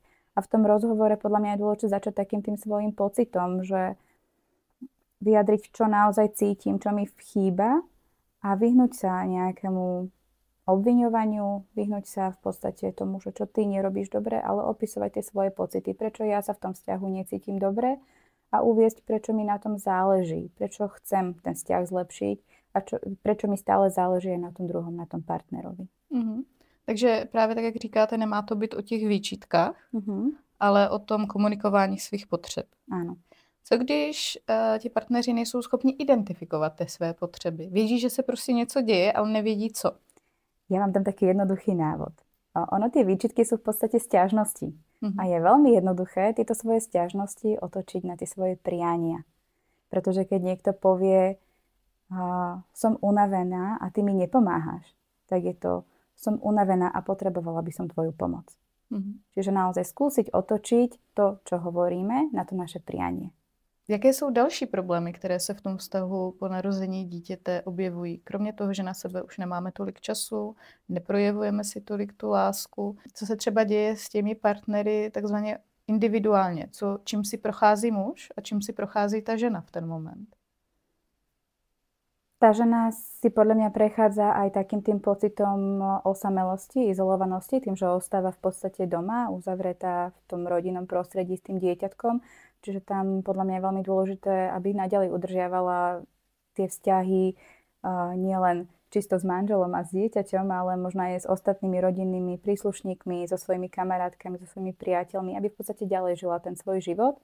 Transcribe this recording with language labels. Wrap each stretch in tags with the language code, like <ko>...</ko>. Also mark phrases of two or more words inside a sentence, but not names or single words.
<sk>A v tom rozhovore podľa mňa je dôležité začať takým tým svojím pocitom, že vyjadriť, čo naozaj cítim, čo mi chýba a vyhnúť sa nejakému obviňovaniu, vyhnúť sa v podstate tomu, že čo ty nerobíš dobre, ale opisovať tie svoje pocity, prečo ja sa v tom vzťahu necítim dobre a uviesť, prečo mi na tom záleží, prečo chcem ten vzťah zlepšiť a prečo mi stále záleží aj na tom druhom, na tom partnerovi.</sk> <cs>Takže právě tak, jak říkáte, nemá to být o těch výčitkách, ale o tom komunikování svých potřeb.</cs> <sk>Áno.</sk> <cs>Co když ti partneři nejsou schopni identifikovat ty své potřeby? Vědí, že se prostě něco děje, ale nevědí co.</cs> <sk>Ja mám tam taký jednoduchý návod. Ono tie výčitky sú v podstate sťažnosti. A je veľmi jednoduché tieto svoje sťažnosti otočiť na tie svoje priania. Pretože keď niekto povie, som unavená a ty mi nepomáhaš, tak je to, som unavená a potrebovala by som tvoju pomoc. Čiže naozaj skúsiť otočiť to, čo hovoríme, na to naše prianie.</sk> <cs>Jaké jsou další problémy, které se v tom vztahu po narození dítěte objevují? Kromě toho, že na sebe už nemáme tolik času, neprojevujeme si tolik tu lásku. Co se třeba děje s těmi partnery takzvaně individuálně? Čím si prochází muž a čím si prochází ta žena v ten moment?</cs> <sk>Tá žena si podľa mňa prechádza aj takým tým pocitom osamelosti, izolovanosti, tým, že ostáva v podstate doma, uzavretá v tom rodinnom prostredí s tým dieťatkom. Čiže tam podľa mňa je veľmi dôležité, aby naďalej udržiavala tie vzťahy nielen čisto s manželom a s dieťaťom, ale možno aj s ostatnými rodinnými príslušníkmi, so svojimi kamarátkami, so svojimi priateľmi, aby v podstate ďalej žila ten svoj život.</sk>